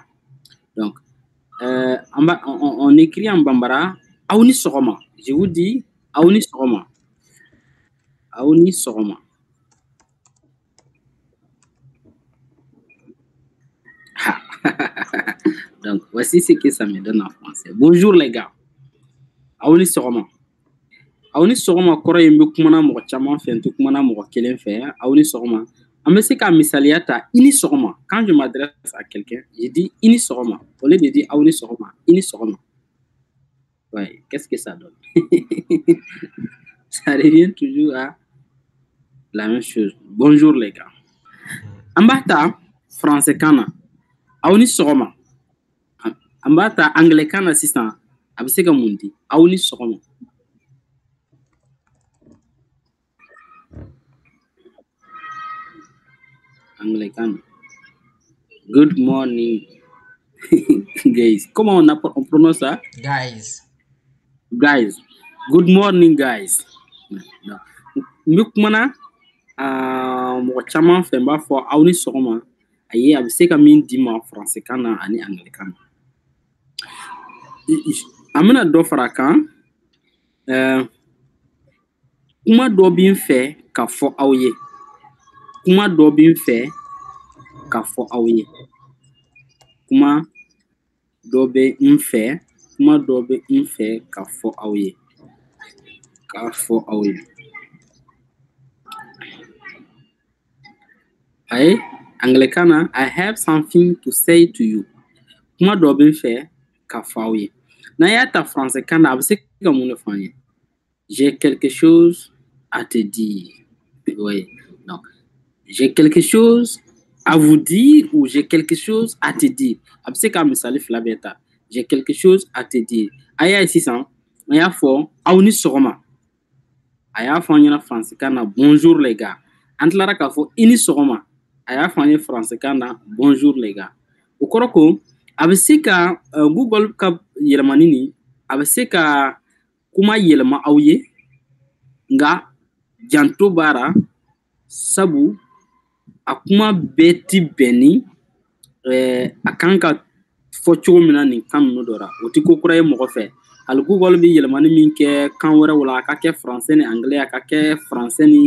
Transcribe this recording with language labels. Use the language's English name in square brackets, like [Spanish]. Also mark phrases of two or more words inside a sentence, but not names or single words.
[French] Donc, on écrit en bambara [Bambara] Aouni Sogoma. [French] Je vous dis [Bambara] Aouni Sogoma. Aouni Sogoma. [French] Donc, voici ce que ça me donne en français. Bonjour les gars. [Bambara] Aouni Sogoma. Aouni Sogoma kɔrɔ ye n bɛ kumana mɔgɔ caman fɛ n tɛ kumana mɔgɔ kelen fɛ. Aouni Sogoma. An bɛ se ka misaliya ta i ni sɔgɔma. [French] Quand je m'adresse à quelqu'un, je dis [Bambara] i ni sɔgɔma. [French] Au lieu de dire [Bambara] Aouni Sogoma, i ni sɔgɔma. [French] Ouais, qu'est-ce que ça donne? Ça revient toujours à la même chose. Bonjour les gars. [Bambara] An b'a ta français kan na. Aw ni sɔgɔma. An b'a ta anglais kan na sisan. A bɛ se ka mun di? Aw ni sɔgɔma. Anglais kan na. [English] Good morning. Guys. [French] Comment on prononce ça? [English] Guys. Guys. Good morning, guys. [Bambara] N bɛ kumana mɔgɔ caman fɛ n b'a fɔ aw ni sɔgɔma. Ayi, a bɛ se ka min d'i ma français kan na ani anglais kan na. An bɛna dɔ fara a kan. Kuma dɔ bɛ n fɛ ka fɔ aw ye. Kuma dɔ bɛ n fɛ ka fɔ aw ye. Kuma dɔ bɛ n fɛ. Kuma dɔ bɛ n fɛ ka fɔ aw ye. Ka fɔ aw ye. Ayi, anglais kan na [English] I have something to say to you. [Bambara] Kuma dɔ bɛ n fɛ ka fɔ aw ye. N'an y'a ta français kan na a bɛ se ka mun de fɔ an ye? [French] J'ai quelque chose à te dire. Oui, donc j'ai quelque chose à vous dire ou j'ai quelque chose à te dire. [Bambara] A bɛ se ka misali fila bɛɛ ta. [French] J'ai quelque chose à te dire. [Bambara] A y'a ye sisan, an y'a fɔ aw ni sɔgɔma. A y'a fɔ an ɲɛna français kan na [French] bonjour les gars. [Bambara] An tilara k'a fɔ i ni sɔgɔma. A y'a fɔ an ye français kan na [French] bonjour les gars. [Bambara] O kɔrɔ ko a bɛ se ka Google ka yɛlɛmani nin a bɛ se ka kuma yɛlɛma aw ye nka janto b'a la sabu a kuma bɛɛ ti bɛn ni a kan ka fo cogo min na nin kan ninnu dɔ ra o tɛ ko kura ye mɔgɔ fɛ hali Google bɛ yɛlɛmani min kɛ kan wɛrɛw la a ka kɛ français ni anglais a ka kɛ français ni